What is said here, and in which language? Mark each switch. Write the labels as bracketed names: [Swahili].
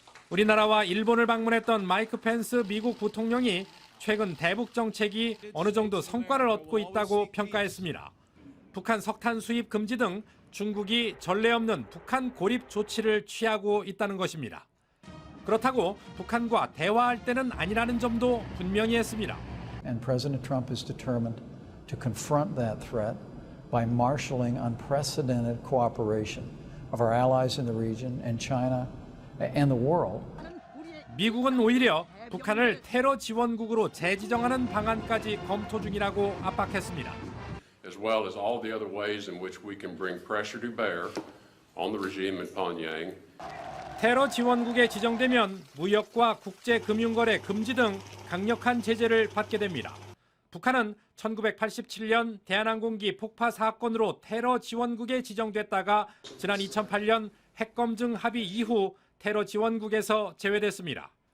[Korean] 우리나라와 일본을 방문했던 마이크 펜스 미국 부통령이 최근 대북 정책이 어느 정도 성과를 얻고 있다고 평가했습니다. 북한 석탄 수입 금지 등 중국이 전례 없는 북한 고립 조치를 취하고 있다는 것입니다. 그렇다고 북한과 대화할 때는 아니라는 점도 분명히 했습니다. [English] And President Trump is determined to confront that threat by marshaling unprecedented cooperation of our allies in the region and China and the world. [Korean] 미국은 오히려 북한을 테러 지원국으로 재지정하는 방안까지 검토 중이라고 압박했습니다. [English] As well as all the other ways in which we can bring pressure to bear on the regime in Pyongyang. [Korean] 테러 지원국에 지정되면 무역과 국제금융거래 금지 등 강력한 제재를 받게 됩니다. 북한은 1987년 대한항공기 폭파 사건으로 테러 지원국에 지정됐다가 지난 2008년 핵검증 합의 이후 테러 지원국에서 제외됐습니다.